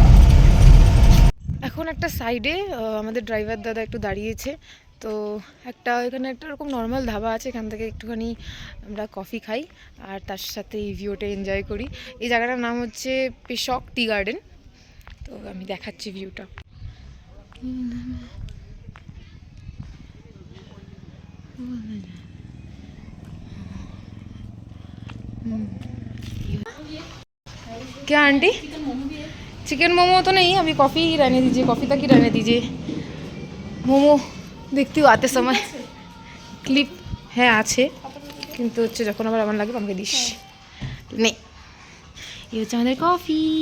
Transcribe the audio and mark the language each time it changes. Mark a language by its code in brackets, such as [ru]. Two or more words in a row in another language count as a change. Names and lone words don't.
[bn] এখন একটা সাইডে আমাদের ড্রাইভার দাদা একটু দাঁড়িয়েছে, তো এখানে একটা এরকম নর্মাল ধাবা আছে, এখান থেকে একটুখানি আমরা কফি খাই আর তার সাথে এই ভিউটা এনজয় করি। এই জায়গাটার নাম হচ্ছে পেশক টি গার্ডেন। তো আমি দেখাচ্ছি ভিউটা। [hi] क्या आंटी? चिकन मोमो तो नहीं, अभी कॉफ़ी ही रहने दीजिए, कॉफ़ी तक ही रहने दीजिए। मोमो देखती हूँ आते समय, क्लिप है [bn] আছে কিন্তু হচ্ছে যখন আবার আমার লাগবে আমাকে দিস। নে, এই হচ্ছে আমাদের কফি।